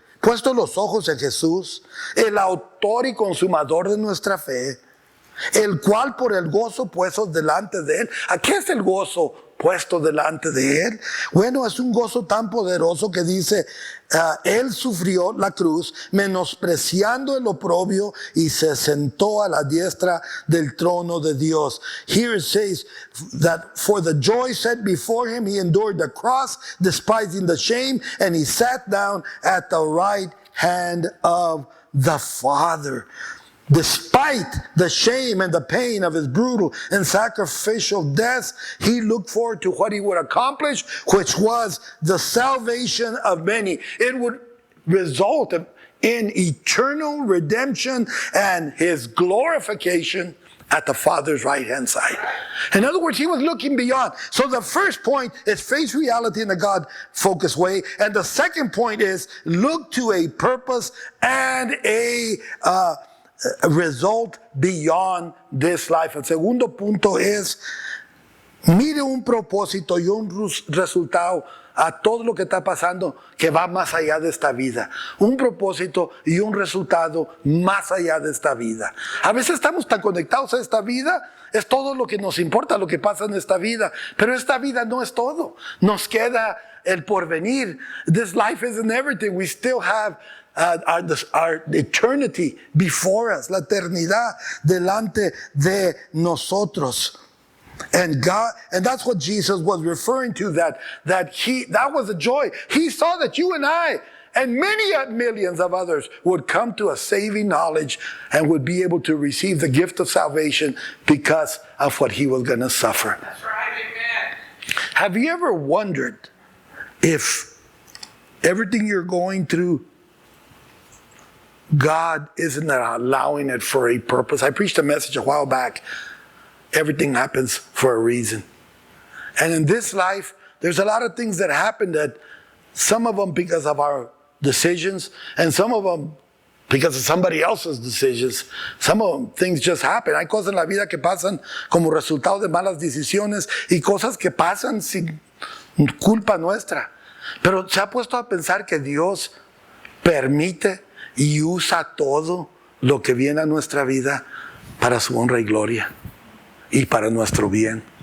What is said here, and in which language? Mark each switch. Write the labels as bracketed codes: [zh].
[es] Puesto los ojos en Jesús, el autor y consumador de nuestra fe, el cual por el gozo puesto delante de él. ¿A qué es el gozo puesto delante de él. Bueno, es un gozo tan poderoso que dice, él sufrió la cruz, menospreciando el oprobio, y se sentó a la diestra del trono de Dios. [en] Here it says that for the joy set before him, he endured the cross, despising the shame, and he sat down at the right hand of the Father. Despite the shame and the pain of his brutal and sacrificial death, he looked forward to what he would accomplish, which was the salvation of many. It would result in eternal redemption and his glorification at the Father's right-hand side. In other words, he was looking beyond. So the first point is face reality in a God-focused way. And the second point is look to a purpose and a result beyond this life. [es] El segundo punto es, mire un propósito y un resultado a todo lo que está pasando que va más allá de esta vida. Un propósito y un resultado más allá de esta vida. A veces estamos tan conectados a esta vida, es todo lo que nos importa, lo que pasa en esta vida. Pero esta vida no es todo. Nos queda el porvenir. [en] This life isn't everything. We still have our eternity before us, [es] la eternidad delante de nosotros. [en] And God, and that's what Jesus was referring to, that was a joy. He saw that you and I and many millions of others would come to a saving knowledge and would be able to receive the gift of salvation because of what he was going to suffer. That's right, amen. Have you ever wondered if everything you're going through, God isn't allowing it for a purpose? I preached a message a while back. Everything happens for a reason. And in this life, there's a lot of things that happen, that some of them because of our decisions, and some of them because of somebody else's decisions. Some of them, things just happen. [es] Hay cosas en la vida que pasan como resultado de malas decisiones y cosas que pasan sin culpa nuestra. Pero se ha puesto a pensar que Dios permite y usa todo lo que viene a nuestra vida para su honra y gloria y para nuestro bien.